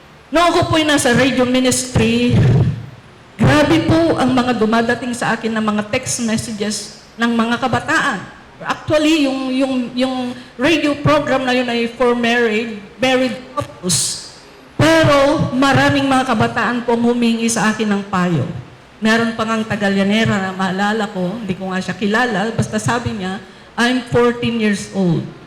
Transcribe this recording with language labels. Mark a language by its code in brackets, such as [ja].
[tl] Noong ako po'y nasa radio ministry, grabe po ang mga dumadating sa akin ng mga text messages ng mga kabataan. Actually, yung radio program na yun ay for married couples. Pero maraming mga kabataan pong humingi sa akin ng payo. Meron pa ngang Tagalyanera na maalala ko, hindi ko nga siya kilala, basta sabi niya, [en] I'm 14 years old.